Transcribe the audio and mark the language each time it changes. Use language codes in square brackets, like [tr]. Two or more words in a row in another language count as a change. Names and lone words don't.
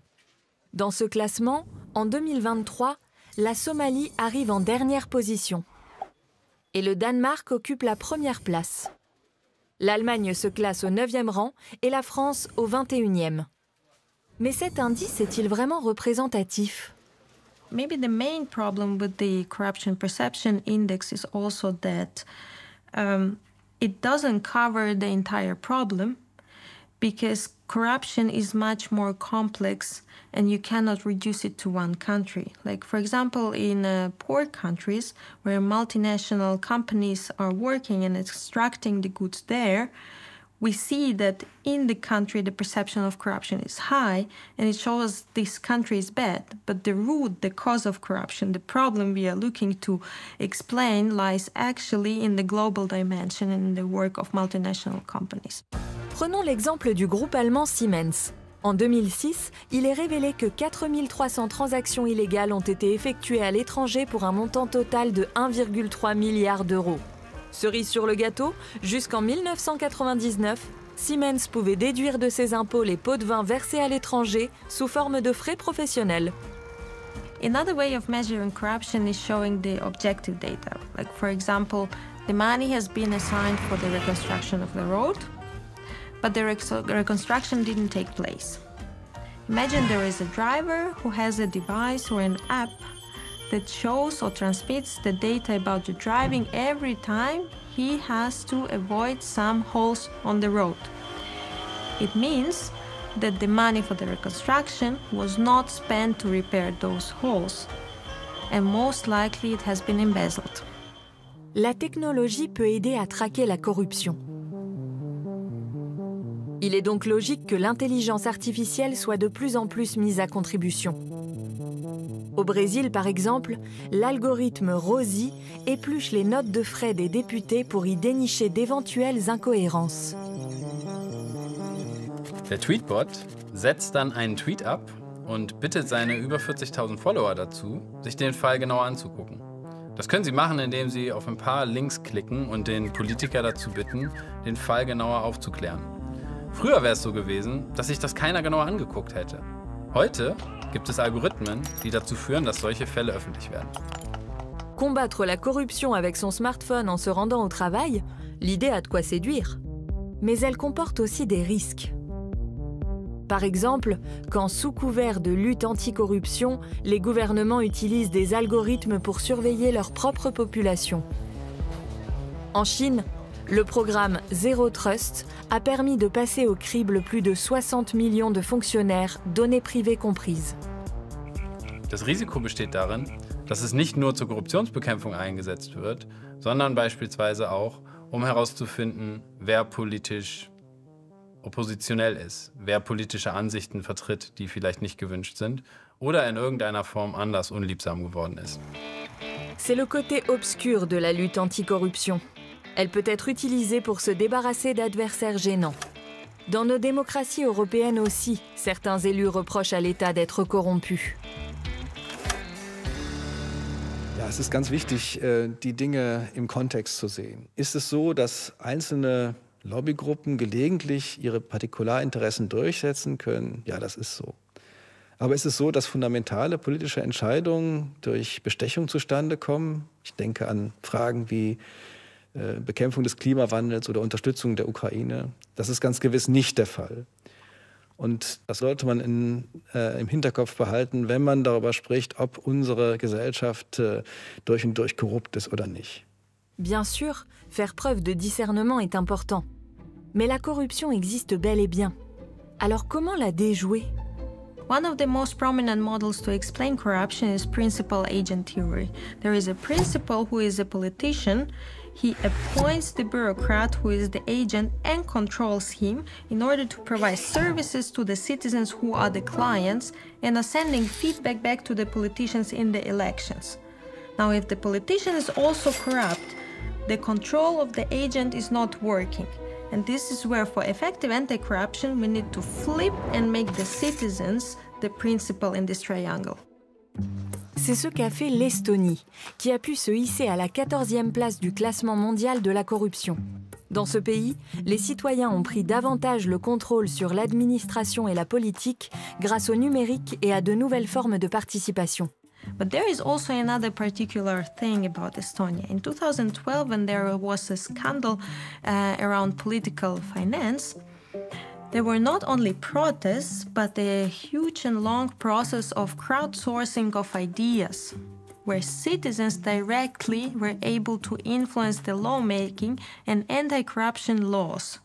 [fr] Dans ce classement, en 2023, la Somalie arrive en dernière position. Et le Danemark occupe la première place. L'Allemagne se classe au 9e rang et la France au 21e. Mais cet indice est-il vraiment représentatif? [en] Maybe the main problem with the Corruption Perception Index is also that it doesn't cover the entire problem, because corruption is much more complex and you cannot reduce it to one country. Like, for example, in poor countries where multinational companies are working and extracting the goods there, we see that in the country the perception of corruption is high and it shows this country is bad. But the root, the cause of corruption, the problem we are looking to explain lies actually in the global dimension and in the work of multinational companies. [fr] Prenons l'exemple du groupe allemand Siemens. En 2006, il est révélé que 4300 transactions illégales ont été effectuées à l'étranger pour un montant total de 1,3 milliard d'euros. Cerise sur le gâteau, jusqu'en 1999, Siemens pouvait déduire de ses impôts les pots de vin versés à l'étranger sous forme de frais professionnels. [en] Another way of measuring corruption is showing the objective data. Like, for example, the money has been assigned for the reconstruction of the road, but the reconstruction didn't take place. Imagine there is a driver who has a device or an app that shows or transmits the data about the driving every time he has to avoid some holes on the road. It means that the money for the reconstruction was not spent to repair those holes, and most likely it has been embezzled. [fr] La technologie peut aider à traquer la corruption. Il est donc logique que l'intelligence artificielle soit de plus en plus mise à contribution. Au Brésil, par exemple, l'algorithme Rosie épluche les notes de frais des députés pour y dénicher d'éventuelles incohérences. [de] Der Tweetbot setzt dann einen Tweet ab und bittet seine über 40.000 Follower dazu, sich den Fall genauer anzugucken. Das können Sie machen, indem Sie auf ein paar Links klicken und den Politiker dazu bitten, den Fall genauer aufzuklären. Früher wäre es so gewesen, dass sich das keiner genauer angeguckt hätte. Heute gibt es Algorithmen, die dazu führen, dass solche Fälle öffentlich werden. [fr] Combattre la corruption avec son smartphone en se rendant au travail, l'idée a de quoi séduire. Mais elle comporte aussi des risques. Par exemple, quand sous couvert de lutte anticorruption, les gouvernements utilisent des algorithmes pour surveiller leur propre population. En Chine, le programme Zero Trust a permis de passer au crible plus de 60 millions de fonctionnaires, données privées comprises. [de] Das Risiko besteht darin, dass es nicht nur zur Korruptionsbekämpfung eingesetzt wird, sondern beispielsweise auch, um herauszufinden, wer politisch oppositionell ist, wer politische Ansichten vertritt, die vielleicht nicht gewünscht sind oder in irgendeiner Form anders unliebsam geworden ist. [fr] C'est le côté obscur de la lutte anticorruption. Elle peut être utilisée pour se débarrasser d'adversaires gênants. Dans nos démocraties européennes aussi, certains élus reprochent à l'État d'être corrompu. [de] Ja, es ist ganz wichtig, die Dinge im Kontext zu sehen. Ist es so, dass einzelne Lobbygruppen gelegentlich ihre Partikularinteressen durchsetzen können? Ja, das ist so. Aber ist es so, dass fundamentale politische Entscheidungen durch Bestechung zustande kommen? Ich denke an Fragen wie Bekämpfung des Klimawandels oder Unterstützung der Ukraine. Das ist ganz gewiss nicht der Fall. Und das sollte man im Hinterkopf behalten, wenn man darüber spricht, ob unsere Gesellschaft durch und durch korrupt ist oder nicht. [fr] Bien sûr, faire preuve de discernement est important. Mais la corruption existe bel et bien. Alors comment la déjouer? [en] One of the most prominent models to explain corruption is principal-agent theory. There is a principal who is a politician. He appoints the bureaucrat who is the agent and controls him in order to provide services to the citizens who are the clients and are sending feedback back to the politicians in the elections. Now, if the politician is also corrupt, the control of the agent is not working. And this is where, for effective anti-corruption, we need to flip and make the citizens the principal in this triangle. [fr] C'est ce qu'a fait l'Estonie, qui a pu se hisser à la 14e place du classement mondial de la corruption. Dans ce pays, les citoyens ont pris davantage le contrôle sur l'administration et la politique grâce au numérique et à de nouvelles formes de participation. [en] But there is also another particular thing about Estonia. In 2012, when there was a scandal around political finance, there were not only protests, but a huge and long process of crowdsourcing of ideas, where citizens directly were able to influence the lawmaking and anti-corruption laws.